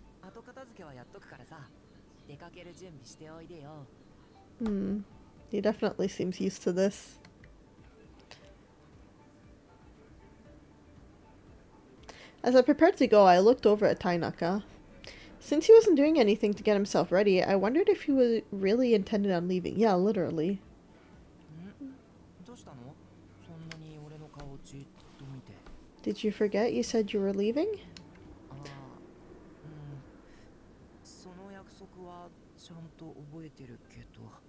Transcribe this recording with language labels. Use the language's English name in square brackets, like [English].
[Japanese] 後片付けはやっとくからさ。出かける準備しておいでよ。 [English] He definitely seems used to this. As I prepared to go, I looked over at Tainaka. Since he wasn't doing anything to get himself ready, I wondered if he was really intended on leaving. Yeah, literally. [Japanese] どうしたの？そんなに俺の顔をじっと見て。 [English] Did you forget you said you were leaving? [Japanese] ああ、その約束はちゃんと覚えてるけど。